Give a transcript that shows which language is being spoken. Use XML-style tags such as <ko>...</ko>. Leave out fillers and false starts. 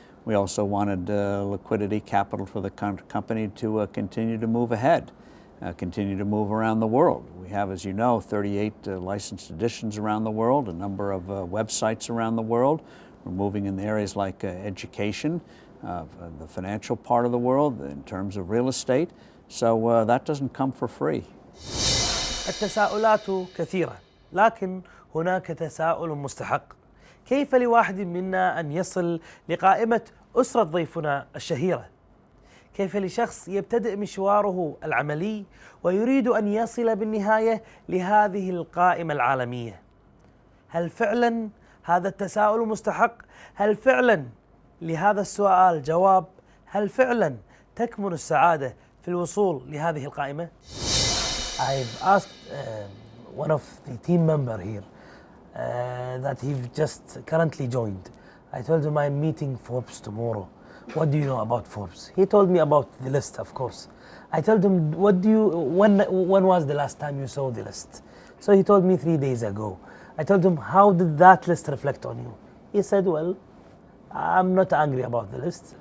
<en>We also wanted liquidity capital for the company to continue to move ahead, continue to move around the world. We have, as you know, 38 licensed editions around the world, a number of websites around the world. We're moving in areas like education, the financial part of the world, in terms of real estate. So that doesn't come for free.</en> <ar>التساؤلات كثيرة، لكن هناك تساؤل مستحق. كيف لواحد منا أن يصل لقائمة أسرة ضيفنا الشهيرة؟ كيف لشخص يبتدئ مشواره العملي ويريد أن يصل بالنهاية لهذه القائمة العالمية. هل فعلا هذا التساؤل مستحق؟ هل فعلا لهذا السؤال جواب؟ هل فعلا تكمن السعادة في الوصول لهذه القائمة؟</ar> <en>I've asked one of the team member here that he just currently joined. I told him I'm meeting Forbes tomorrow. What do you know about Forbes? He told me about the list, of course. I told him, when was the last time you saw the list? So he told me 3 days ago. I told him, how did that list reflect on you? He said, well, I'm not angry about the list.</en>